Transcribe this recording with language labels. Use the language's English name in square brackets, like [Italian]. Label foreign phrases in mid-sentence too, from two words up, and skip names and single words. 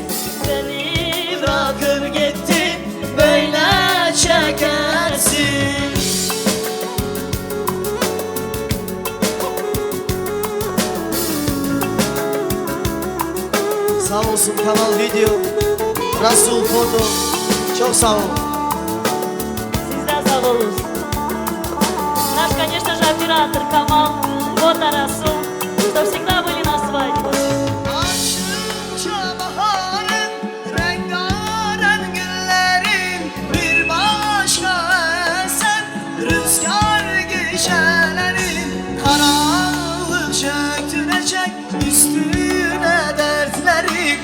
[Turkish] Beni bırakıp gittin böyle çekersin. Sağ olsun Kanal Video, Rasul Foto, çok sağ olun. Sizden sağ olun. [Russian] Наш, конечно же, оператор Камал, Фото Расул, что всегда были на свадьбе. [Turkish] Açınca baharın, rengarenk güllerin, bir başka esen rüzgar gecelerin. Karanlık çöktürecek üstüne dertlerin.